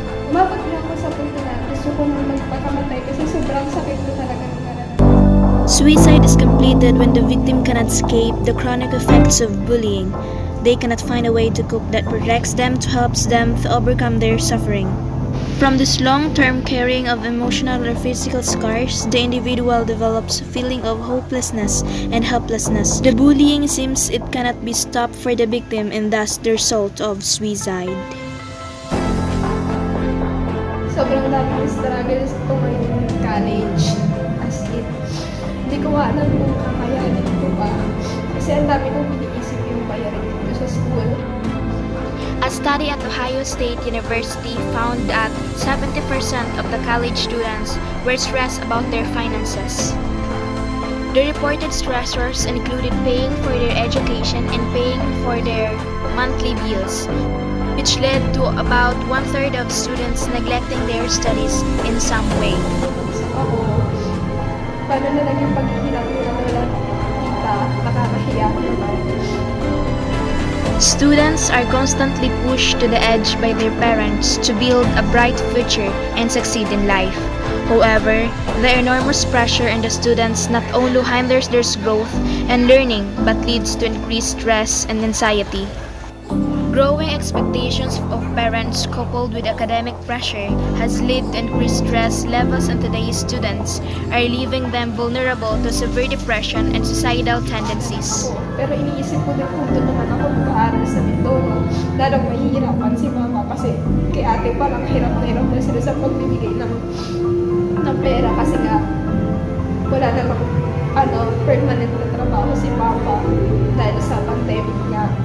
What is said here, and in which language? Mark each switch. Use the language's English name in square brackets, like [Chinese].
[Filipino] umabot na ako sa punto na gusto kong magpakamatay kasi sobrang sakit ko talaga ng nararamdaman. [English] Suicide is completed when the victim cannot escape the chronic effects of bullying. They cannot find a way to cope that protects them, to helps them to overcome their suffering. From this long-term carrying of emotional or physical scars, the individual develops a feeling of hopelessness and helplessness. The bullying seems it cannot be stopped for the victim and thus the result of suicide. [Filipino] Sobrang daming struggles ko ngayong college. As in, hindi ko alam kung kakayanin ko pa. Kasi ang dami kong iniisip yung bayarin dito sa school. [English] A study at Ohio State University found that 70% of the college students were stressed about their finances. The reported stressors included paying for their education and paying for their monthly bills, which led to about one-third of students neglecting their studies in some way. [Filipino] So ako, paano na lang yung paghihirap nila wala kita, nakakahiya naman. [English] Students are constantly pushed to the edge by their parents to build a bright future and succeed in life. However, the enormous pressure on the students not only hinders their growth and learning but leads to increased stress and anxiety. Growing expectations of parents coupled with academic pressure has led to increased stress levels in today's students, are leaving them vulnerable to severe depression and suicidal tendencies. [Filipino] Pero iniisip ko din kung doon naman ako mag-aaral sa Mindoro, lalong mahihirapan si mama kasi kay ate parang hirap na sila sa pagbibigay ng pera kasi nga wala namang permanent na trabaho si papa dahil sa pandemic nga.